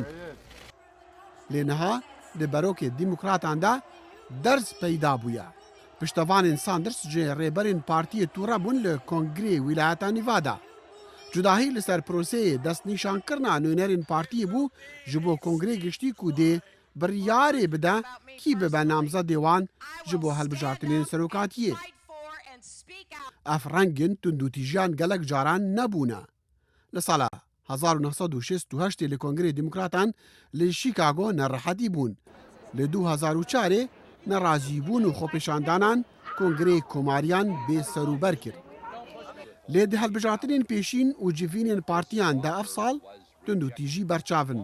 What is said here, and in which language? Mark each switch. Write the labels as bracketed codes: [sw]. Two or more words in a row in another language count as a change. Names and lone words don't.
[ku] Lê niha di berokê Demokratan da derz peyda bûye. Piştevanên Sanders ji rêberên partiyê tûre bûn li Kongrê Wîlayeta Nevada. Cudahî li ser proseyê destnîşankirina nûnerên partiyê bû ji bo Kongrê Giştî ku dê بڕیارێ بدا کی ببە نامزەدێوان ji بۆ هەڵبژارتنێن سەرۆکاتیە. ئەف ڕەنگن توندوتیژیان gelek caran nebûne. Li sala 1968 li Kongrê Demokratan li Chicago nerehetî bûn. Li 2004 nerazîbûn û xwepêşandanan Kongrê Komariyan bêserûber kir. Lê di helbijartinên pêşîn û civînên partiyan de ev sal tundûtîjî berçavin.